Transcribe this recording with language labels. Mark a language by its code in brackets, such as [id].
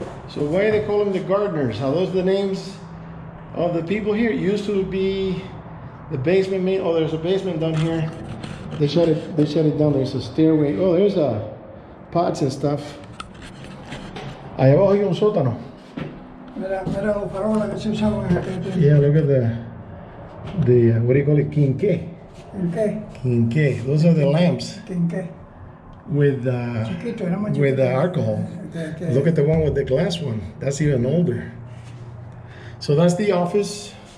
[en] So why do they call them the Gardners? Are those the names of the people here? It used to be the basement. Oh, there's a basement down here. They shut it down. There's a stairway. Oh, there's pots and stuff. [es] Ahí abajo hay un sótano. Mira los farolas que se usaban en aquel tiempo. [en] Yeah, look at the what do you call it? [es] Quinqué. ¿En qué? [en] Quinqué. Those are the lamps [es] ¿En qué? [en] with [es] Chiquito, era más [en] with [es] chiquito. [en] alcohol. [es] Que- [en] Look at the one with the glass one. That's even older. So that's the office.